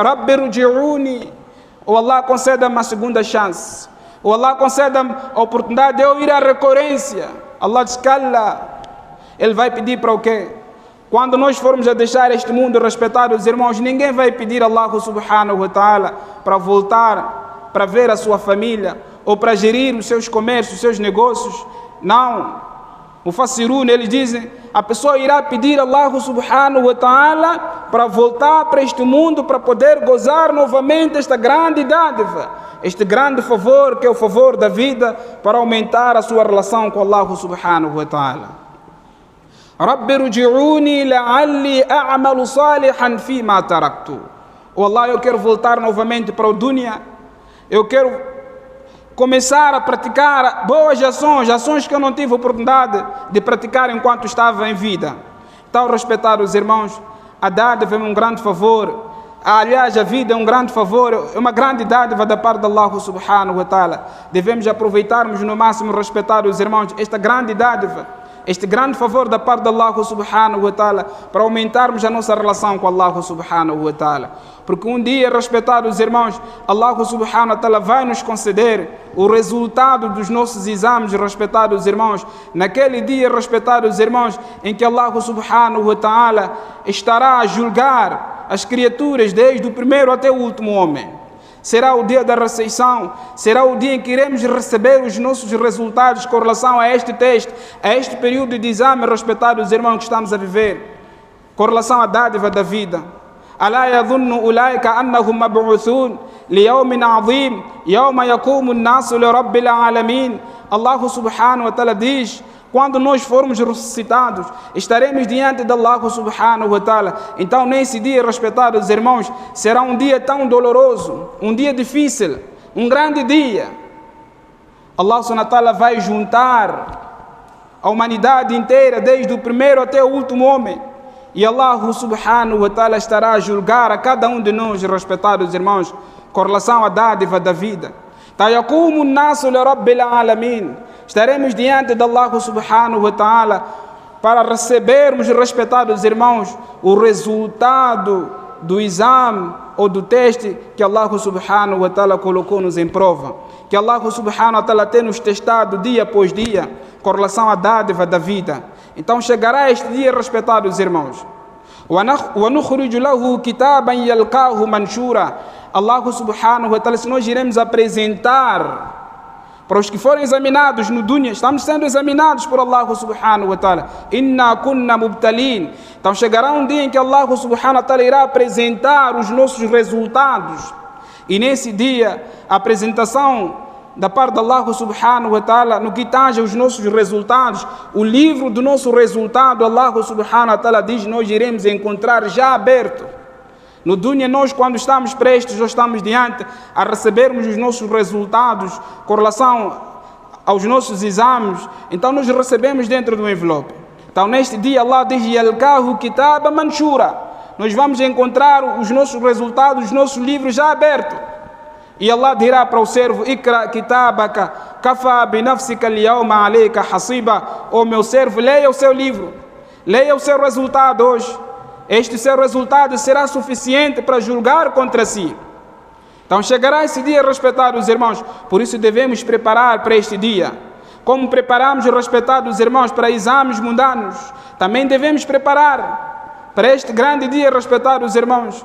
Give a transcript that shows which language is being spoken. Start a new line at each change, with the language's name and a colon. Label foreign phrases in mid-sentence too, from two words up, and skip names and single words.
Arabic: رب ارجعون.
Portuguese: Ou Allah conceda-me uma segunda chance. Ou Allah conceda-me a oportunidade de eu ir à recorrência. Allah diz, cala. Ele vai pedir para o quê? Quando nós formos a deixar este mundo, respeitados irmãos, ninguém vai pedir a Allah
Arabic: سبحانه وتعالى
Portuguese: para voltar, para ver a sua família, ou para gerir os seus comércios, os seus negócios. Não. O Mufassirun, eles dizem, a pessoa irá pedir a Allah
Arabic: سبحانه وتعالى
Portuguese: para voltar para este mundo, para poder gozar novamente esta grande dádiva, este grande favor, que é o favor da vida, para aumentar a sua relação com Allah
Arabic: سبحانه وتعالى. رب ارجعون لعلي أعمل صالحا فيما تركت.
Portuguese: Oh Allah, eu quero voltar novamente para o dunya, eu quero começar a praticar boas ações que eu não tive oportunidade de praticar enquanto estava em vida. Então, respeitar os irmãos, a dádiva é um grande favor. Aliás, a vida é um grande favor, é uma grande dádiva da parte de Allah
Arabic: سبحانه وتعالى.
Portuguese: Devemos aproveitarmos no máximo, respeitar os irmãos, esta grande dádiva, este grande favor da parte de Allah
Arabic: سبحانه وتعالى,
Portuguese: para aumentarmos a nossa relação com Allah
Arabic: سبحانه وتعالى.
Portuguese: Porque um dia, respeitados irmãos, Allah
Arabic: سبحانه وتعالى
Portuguese: vai nos conceder o resultado dos nossos exames, respeitados irmãos. Naquele dia, respeitados irmãos, em que Allah
Arabic: سبحانه وتعالى
Portuguese: estará a julgar as criaturas, desde o primeiro até o último homem. Será o dia da recepção, será o dia em que iremos receber os nossos resultados com relação a este teste, a este período de exame, respeitados irmãos, que estamos a viver, com relação à dádiva da vida.
Arabic: ألا يظن أولئك أنهم مبعوثون ليوم عظيم يوم يقوم الناس لرب العالمين.
Portuguese: Allah
Arabic: سبحانه وتعالى
Portuguese: diz, quando nós formos ressuscitados, estaremos diante de Allah subhanahu wa ta'ala. Então, nesse dia, respeitados irmãos, será um dia tão doloroso, um dia difícil, um grande dia. Allah
Arabic: سبحانه وتعالى
Portuguese: vai juntar a humanidade inteira, desde o primeiro até o último homem. E Allah
Arabic: سبحانه وتعالى
Portuguese: estará a julgar a cada um de nós, respeitados irmãos, com relação à dádiva da vida.
Arabic: يوم يقوم الناس لرب العالمين.
Portuguese: Estaremos diante de Allah
Arabic: سبحانه وتعالى
Portuguese: para recebermos, respeitados irmãos, o resultado do exame ou do teste que Allah
Arabic: سبحانه وتعالى
Portuguese: colocou-nos em prova. Que Allah
Arabic: سبحانه وتعالى
Portuguese: tem nos testado dia após dia com relação à dádiva da vida. Então chegará este dia, respeitados irmãos.
Arabic: وَنُخْرِجُ لَهُ كِتَابًا يَلْقَاهُ مَنْشُورًا. الله سبحانه وتعالى,
Portuguese: se nós iremos apresentar para os que forem examinados no dunya, estamos sendo examinados por Allah
Arabic: سبحانه وتعالى. إنا كنا مبتلين.
Portuguese: Então chegará um dia em que Allah
Arabic: سبحانه وتعالى
Portuguese: irá apresentar os nossos resultados. E nesse dia, a apresentação da parte de Allah
Arabic: سبحانه وتعالى,
Portuguese: no que tange os nossos resultados, o livro do nosso resultado, Allah
Arabic: سبحانه وتعالى
Portuguese: diz, nós iremos encontrar já aberto. No dunya, nós quando estamos prestes, ou estamos diante a recebermos os nossos resultados com relação aos nossos exames, então nós recebemos dentro do envelope. Então neste dia Allah diz:
Arabic: يلقاه كتابا منشورا.
Portuguese: Nós vamos encontrar os nossos resultados, os nossos livros já abertos. E Allah dirá para o servo:
Arabic: اقرأ كتابك كفى بنفسك اليوم عليك حسيبا.
Portuguese: Ó meu servo, leia o seu livro, leia o seu resultado hoje. Este seu resultado será suficiente para julgar contra si. Então chegará esse dia, respetados irmãos. Por isso devemos preparar para este dia. Como preparamos, respetados irmãos, para exames mundanos, também devemos preparar para este grande dia, respetados irmãos.